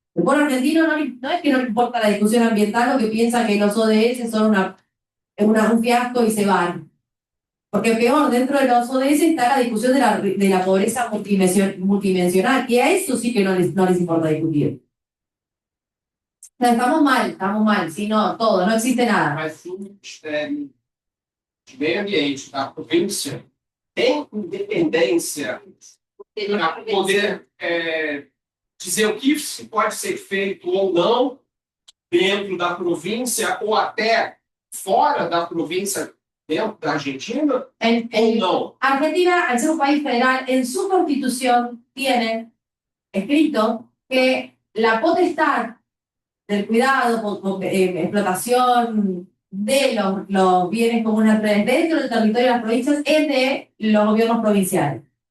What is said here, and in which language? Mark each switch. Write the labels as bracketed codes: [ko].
[es] El pueblo argentino no es que no le importa la discusión ambiental o que piensa que los ODS son un fiasco y se van. Porque peor, dentro de los ODS está la discusión de la pobreza multidimensional, y a eso sí que no les importa discutir. O sea, estamos mal, si no, todo, no existe nada. [pt] Mas o Ministério de Meio Ambiente da província tem independência para poder dizer o que pode ser feito ou não dentro da província ou até fora da província, dentro da Argentina, ou não? [es] Argentina, al ser un país federal, en su constitución tiene escrito que la potestad del cuidado, explotación de los bienes comunes dentro del territorio de las provincias es de los gobiernos provinciales.